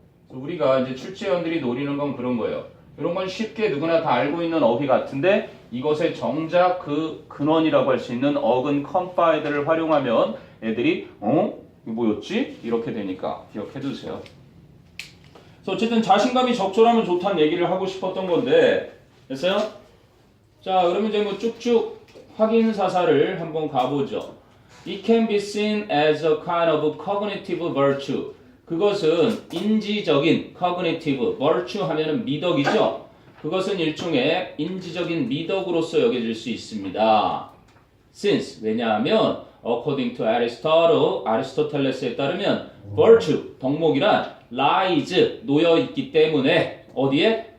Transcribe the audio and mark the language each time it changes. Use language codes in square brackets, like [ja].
[ko] 우리가 이제 출제원들이 노리는 건 그런 거예요. 이런 건 쉽게 누구나 다 알고 있는 어휘 같은데 이것의 정작 그 근원이라고 할 수 있는 어근 confide를 활용하면 애들이 이거 뭐였지? 이렇게 되니까 기억해 두세요. 그래서 어쨌든 자신감이 적절하면 좋다는 얘기를 하고 싶었던 건데 됐어요? 자, 그러면 이제 뭐 쭉쭉 확인 사사를 한번 가보죠. [en] It can be seen as a kind of cognitive virtue. [ko] 그것은 인지적인 cognitive virtue 하면은 미덕이죠. 그것은 일종의 인지적인 미덕으로서 여겨질 수 있습니다. Since 왜냐하면 [en] according to [ko] Aristotle 아리스토텔레스에 따르면 virtue 덕목이란 lies 놓여 있기 때문에 어디에